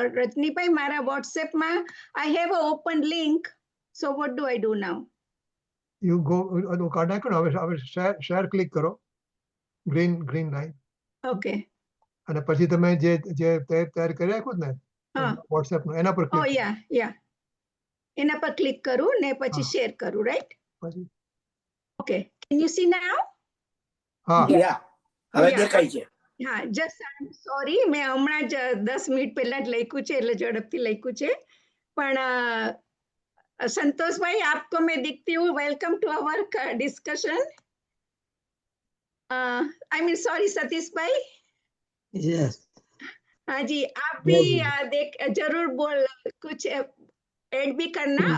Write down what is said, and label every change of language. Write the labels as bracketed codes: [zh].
[gu] રજનીભાઈ, મારા વોટ્સએપમાં [en] I have an open link. So what do I do now? You go [gu] card નાખો ને, હવે share click કરો, green line. [en] Okay. [gu] અને પછી તમે જે તૈયાર કરી રાખ્યું ને વોટ્સએપ નું, એના પર [en] Oh yeah. [gu] એના પર ક્લિક કરું ને પછી હા. શેર કરું, રાઈટ? પછી [en] Okay, can you see now? [gu] હા યા હવે [en] Yeah. [gu] દેખાય છે. હા, જસ્ટ સોરી, મેં હમણાં જ 10 મિનિટ પહેલા જ લખ્યું છે, એટલે ઝડપથી લખ્યું છે. [hi] પણ સંતોષભાઈ, આપકો मैं दिखती हूँ, [en] Welcome to our discussion. I mean sorry [hi] Satish भाई. [en] yes [hi] हाँ जी, आप जय भी जी। जरूर बोल कुछ ऐड भी करना.